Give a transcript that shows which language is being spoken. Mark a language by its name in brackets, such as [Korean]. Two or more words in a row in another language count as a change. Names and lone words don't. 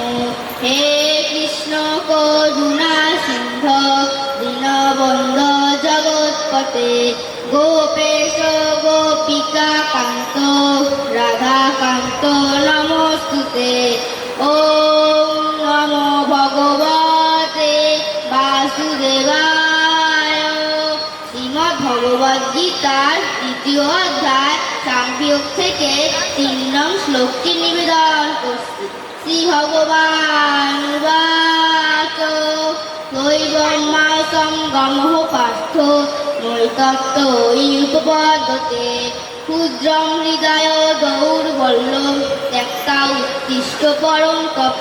[Sanskrit] हे कृष्ण करुणा सिन्धो दीनबन्धो जगत्पते गोपेश गोपिका कान्त राधाकान्त नमोस्तुते। ओम नमो भगवते वासुदेवाय। [Bangla] শ্রীমদ্ ভগবদ গীতার দ্বিতীয় অধ্যায় সাংখ্যযোগ থেকে 3 নং শ্লোকটি নিবেদন করছি। [Sanskrit] শ্রী ভগবান উবাচ নৈবম্যা সঙ্গমঃ পার্থ নৈতত্ত্বৈ উপপদ্যতে ক্ষুদ্রং হৃদয় দৌর্বল্যং ত্যক্তা উত্তিষ্ঠ পরম তপ।